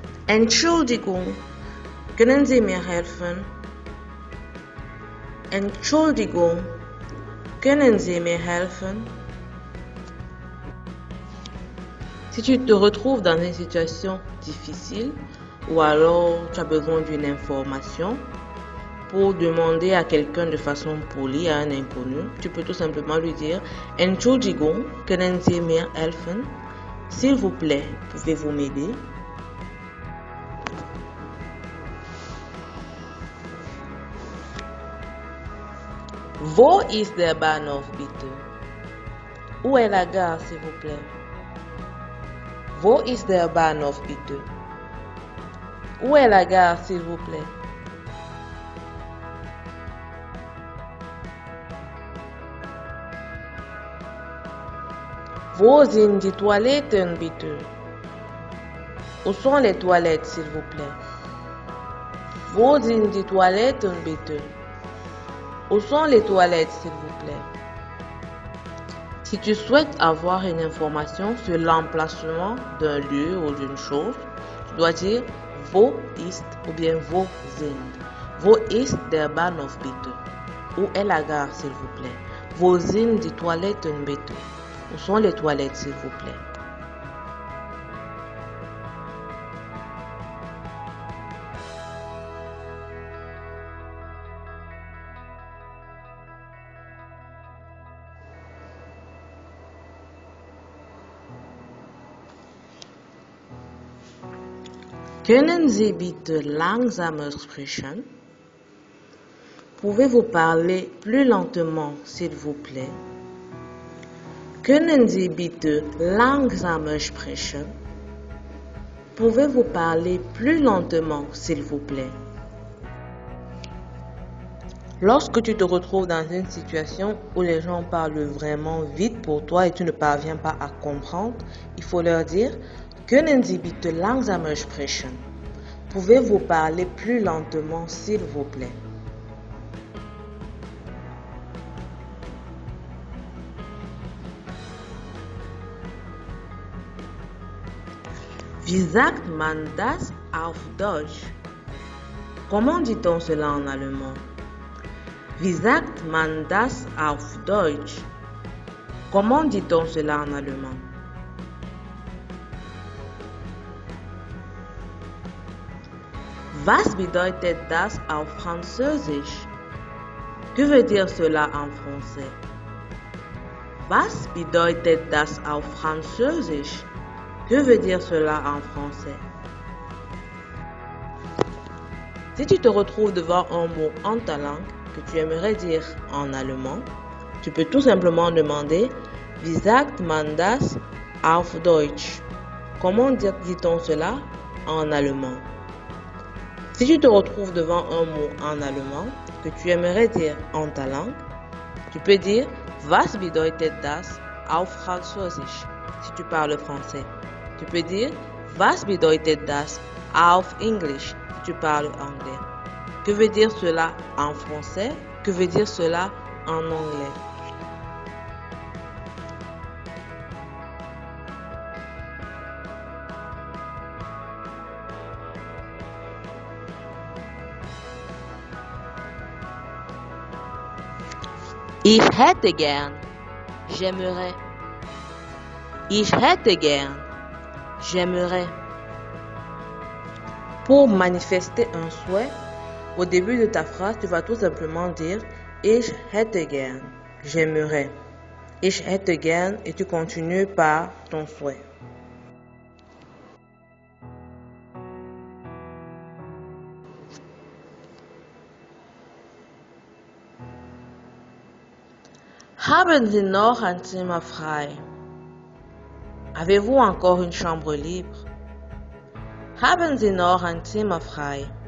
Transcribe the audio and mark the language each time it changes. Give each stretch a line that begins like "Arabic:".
German: Entschuldigung, können Sie mir helfen? Entschuldigung, können Sie mir helfen?
French: Si tu te retrouves dans une situation difficile ou alors tu as besoin d'une information pour demander à quelqu'un de façon polie, à un inconnu, tu peux tout simplement lui dire
German: Entschuldigung, können Sie mir helfen?
French: S'il vous plaît, pouvez-vous m'aider?
German: Wo ist der Bahnhof bitte?
French: Où est la gare, s'il vous plaît?
German: Wo ist der Bahnhof bitte?
French: Où est la gare, s'il vous plaît?
German: Wo sind die Toiletten bitte?
French: Où sont les toilettes, s'il vous plaît?
German: Wo sind die Toiletten bitte?
French: Où sont les toilettes, s'il vous plaît? Si tu souhaites avoir une information sur l'emplacement d'un lieu ou d'une chose, tu dois dire
German: Wo ist
French: ou bien
German: wo sind. Wo ist der Bahnhof bitte?
French: Où est la gare, s'il vous plaît?
German: Wo sind die Toiletten bitte?
French: Où sont les toilettes, s'il vous plaît?
German: Können Sie bitte langsamer sprechen?
French: Pouvez-vous parler plus lentement, s'il vous plaît?
German: Können Sie bitte langsamer sprechen?
French: Pouvez-vous parler plus lentement, s'il vous plaît? Lorsque tu te retrouves dans une situation où les gens parlent vraiment vite pour toi et tu ne parviens pas à comprendre, il faut leur dire
German: Können Sie bitte langsamer sprechen?
French: Pouvez-vous parler plus lentement, s'il vous plaît?
German: Wie sagt man das auf Deutsch?
French: Comment dit-on cela en allemand?
German: Wie sagt man das auf Deutsch?
French: Comment dit-on cela en allemand?
German: Was bedeutet das auf Französisch?
French: Que veut dire cela en français?
German: Was bedeutet das auf Französisch?
French: Que veut dire cela en français? Si tu te retrouves devant un mot en ta langue que tu aimerais dire en allemand, tu peux tout simplement demander
German: Wie sagt man das auf Deutsch?
French: Comment dit-on cela en allemand? Si tu te retrouves devant un mot en allemand que tu aimerais dire en ta langue, tu peux dire
German: Was bedeutet das auf Französisch?
French: Si tu parles français. Tu peux dire
German: Was bedeutet das auf English?
French: Si tu parles anglais. Que veut dire cela en français? Que veut dire cela en anglais?
German: Ich hätte gern.
French: J'aimerais.
German: Ich hätte gern. J'aimerais.
French: Pour manifester un souhait, au début de ta phrase, tu vas tout simplement dire
German: Ich hätte gern.
French: J'aimerais.
German: Ich hätte gern
French: et tu continues par ton souhait.
German: Haben Sie noch ein Zimmer frei?
French: Avez-vous encore une chambre libre?
German: Haben Sie noch ein Zimmer frei?